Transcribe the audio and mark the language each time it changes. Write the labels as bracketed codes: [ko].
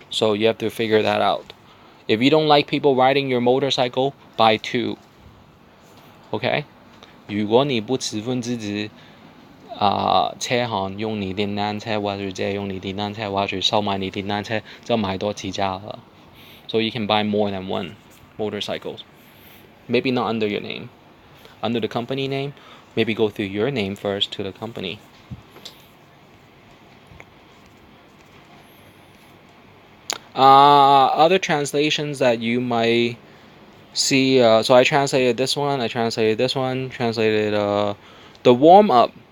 [en] So you have to figure that out. If you don't like people riding your motorcycle, buy two. OK？ [yue] 如果你不十分支持車行用你電單車，或者借用你電單車，或者收買你電單車，就買多幾架啦。 [en] So you can buy more than one motorcycles. Maybe not under your name. Under the company name, maybe go through your name first to the company. Other translations that you might see, so I translated this one, translated the warm-up.